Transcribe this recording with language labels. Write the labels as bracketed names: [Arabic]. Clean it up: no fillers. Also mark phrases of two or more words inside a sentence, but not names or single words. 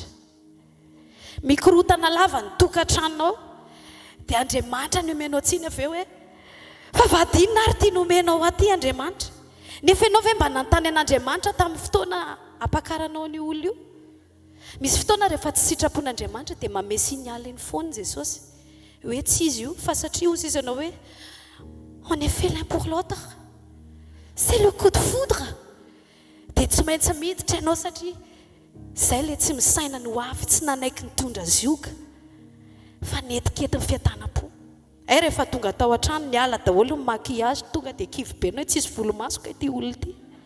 [Malagasy] Mikorotana lava ny tokantranonao dia Andriamanitra ny omenao tsiny avy eo hoe fa vadinina ary tia nomenao aty Andriamanitra. Nefa ianao ve mba nanontany an'Andriamanitra tamin'ny fotoana apakaranao ny olo io? Misy fotoana rehefa tsy sitrapon'Andriamanitra dia mame signaliny foana Jesosy hoe tsy izy io fa satria ozy izy ianao hoe [French] on est fait l'un pour l'autre, c'est le coup de foudre. [Malagasy] Dia tsy maintsy miditra ianao satria izay ilay tsy misaina no avy tsy nanaiky nitondra zioka fa netikety ny fiatanam-po. Ay rehefa tonga tao an-trano niala daholo ny maquillage tonga dia kivy be anao tsisy volomaso ka ity olona ity.